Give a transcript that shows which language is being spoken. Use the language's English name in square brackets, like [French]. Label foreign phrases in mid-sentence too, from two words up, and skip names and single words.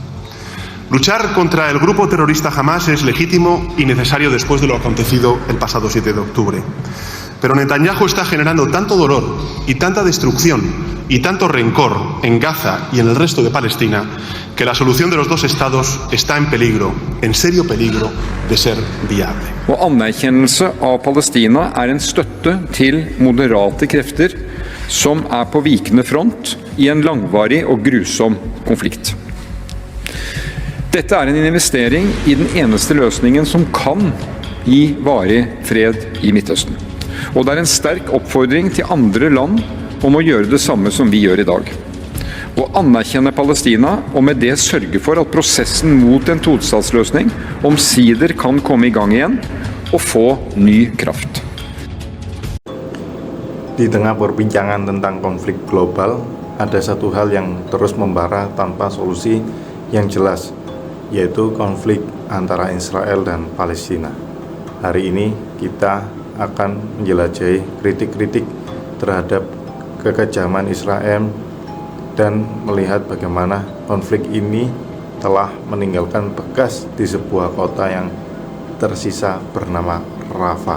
[Spanish] Luchar contra el grupo terrorista Hamás es legítimo y necesario después de lo acontecido el pasado 7 de octubre. Pero Netanyahu está generando tanto dolor y tanta destrucción y tanto rencor en Gaza y en el resto de Palestina que la solución de los dos estados está en peligro, en serio peligro de ser viable. [Norwegian] Og anerkjennelse av Palestina en støtte til moderate krefter som på vikende front i en langvarig og grusom konflikt. Dette en investering i den eneste løsningen som kan gi varig fred i Midtøsten. Og det en sterk oppfordring til andre land om å gjøre det samme som vi gjør i dag. Å anerkjenne Palestina og med det sørge for at prosessen mot en tostatsløsning omsider kan komme i gang igjen og få ny kraft. [Indonesian] Di tengah perbincangan tentang konflik global, ada satu hal yang terus membara tanpa solusi yang jelas, yaitu konflik antara Israel dan Palestina. Hari ini kita akan menjelajahi kritik-kritik terhadap kekejaman Israel dan melihat bagaimana konflik ini telah meninggalkan bekas di sebuah kota yang tersisa bernama Rafah.